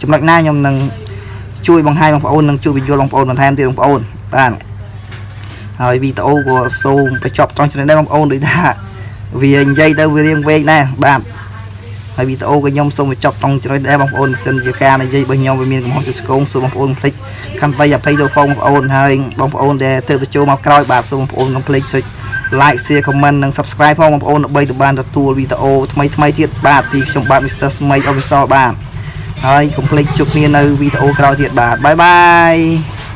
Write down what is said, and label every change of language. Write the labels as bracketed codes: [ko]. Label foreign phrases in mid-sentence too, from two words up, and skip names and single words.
[km] ចំណុចណាខ្ញុំនឹងជួយបង្ហាញបងប្អូននឹងជួយបញ្យល់បងប្អូនបន្ថែមទៀតបងប្អូនបាទហើយវីដេអូក៏សូមបញ្ចប់ត្រង់ចំណុចនេះបងប្អូនដូចថាវានិយាយទៅវារៀងវែងដែរបាទហើយវីដេអូក៏ខ្ញុំសូមបញ្ចប់ត្រង់ចំណុចដែរបងប្អូនបើសិនជាការនិយាយរបស់ខ្ញុំវាមានកំហុសឆ្គងសូមបងប្អូនភ្លេចខន្តីអភ័យទោសបងប្អូនហើយបងប្អូនដែលទើបទៅចូលមកក្រោយបាទសូមបងប្អូនកុំភ្លេចចុច [en] like share comment [km] និង subscribe ផងបងប្អូនដើម្បីបានទទួលវីដេអូថ្មីទៀតបាទពីខ្ញុំបាទ Mr. Smey Official បាទហើយកុំភ្លេចជួបគ្នានៅវីដេអូក្រោយទៀតបាទបាយបាយ